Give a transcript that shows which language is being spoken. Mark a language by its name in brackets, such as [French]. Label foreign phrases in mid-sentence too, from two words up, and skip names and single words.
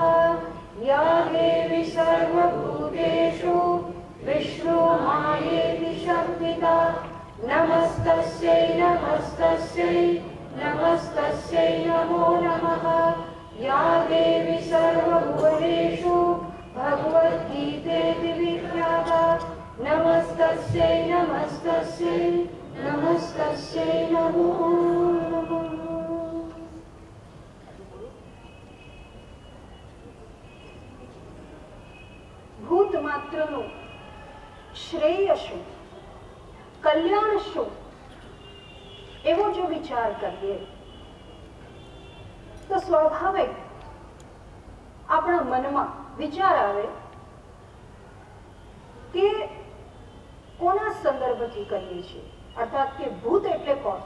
[Sanskrit] या देवी सर्वभूतेषु विष्णुमायेति शब्दिता नमस्तस्यै नमस्तस्यै नमस्तस्यै नमो नमः। या देवी सर्वभूतेषु भगवद्गीतेति विख्याता नमस्तस्यै नमस्तस्यै नमस्तस्यै नमो नमः। [Gujarati] ભૂત માત્રનું શ્રેય શું, કલ્યાણ શું, એવો જો વિચાર કરીએ તો સ્વાભાવિક આપણા મનમાં વિચાર આવે કે કોના સંદર્ભથી કહીએ છીએ, અર્થાત કે ભૂત એટલે કોણ?